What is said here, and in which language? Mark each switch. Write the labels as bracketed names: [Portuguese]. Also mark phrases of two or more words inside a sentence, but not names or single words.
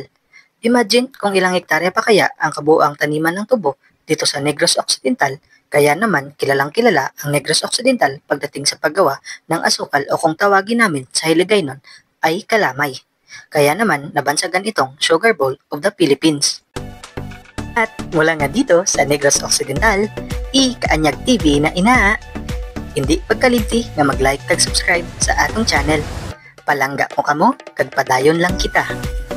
[Filipino] Imagine kung ilang hektarya pa kaya ang kabuuang taniman ng tubo dito sa Negros Occidental, kaya naman kilalang kilala ang Negros Occidental pagdating sa paggawa ng asukal o kung tawagin namin sa Hiligaynon ay kalamay. Kaya naman nabansagan itong Sugar Bowl of the Philippines. At mula nga dito sa Negros Occidental, [Hiligaynon] Kaanyag TV na ina, hindi pagkalimti nga mag-like kag subscribe sa atong channel. Palangga mo kamo, kag padayon lang kita.